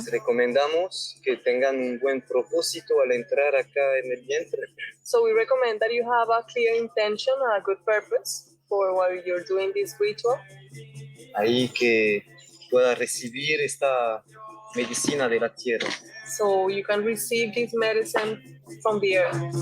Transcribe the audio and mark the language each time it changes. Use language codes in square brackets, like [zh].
[es] Les recomendamos que tengan un buen propósito al entrar acá en el vientre. [en] So we recommend that you have a clear intention and a good purpose for what you're doing this ritual. [es] Ahí que pueda recibir esta medicina de la tierra. [en] So you can receive this medicine from the earth.